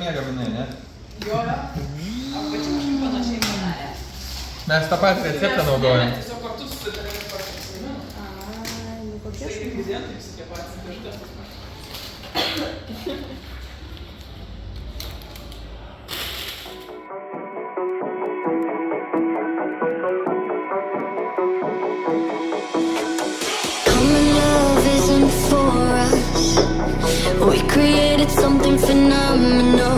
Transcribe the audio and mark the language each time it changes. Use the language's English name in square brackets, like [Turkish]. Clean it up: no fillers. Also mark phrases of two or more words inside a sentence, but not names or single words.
[Lithuanian] Mes tą patį receptą naudojam. Tiesiog kartu susitarėme pasiekimą. Tai ingredientai visi tie patys, kažkas tas pats. [English] Common love isn't for us. We created something phenomenal.